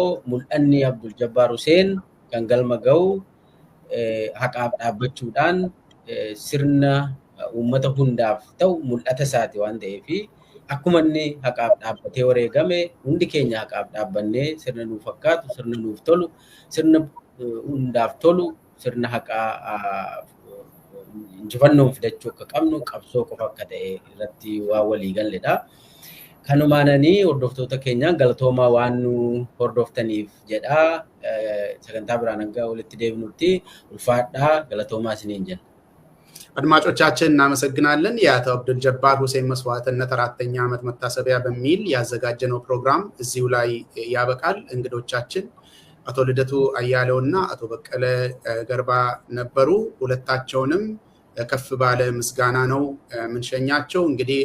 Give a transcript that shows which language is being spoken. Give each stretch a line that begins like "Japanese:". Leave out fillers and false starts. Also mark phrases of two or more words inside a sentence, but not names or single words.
Oromo: mul'anni Abdul Jabbaar Huseen kan galma ga'u haqaaf dhaabbachuudhaan sirna uummata hundaaf ta'u mul'ata isaati waan ta'eef akkuma inni haqaaf dhaabbatee wareegame hundi keenya haqaaf dhaabbannee sirna nuuf fakkaatu, sirna nuuf tolu, sirna hundaaf tolu, sirna haqaa injifannoon fidachuu akka qabnu qabsoo qofa akka ta'e irratti waa walii galledha. Kanumaananii hordoftoota keenyaan galatoomaa waan nu hordoftaniif jedha. Sagantaa biraan hanga walitti deebinutti ulfaadhaa galatoomaa isiniin jenna.
Amharic: አድማጮቻችን እናመሰግናለን። የአቶ አብዱል ጀባር ሁሴን መስዋዕትነት 4ኛ ዓመት መታሰቢያ በሚል ያዘጋጀነው ፕሮግራም እዚሁ ላይ ያበቃል። እንግዶቻችን አቶ ልደቱ አያሌውና አቶ በቀለ ገርባ ነበሩ። ሁለታቸውንም ከፍ ባለ ምስጋና ነው ምንሸኛቸው። እንግዲህ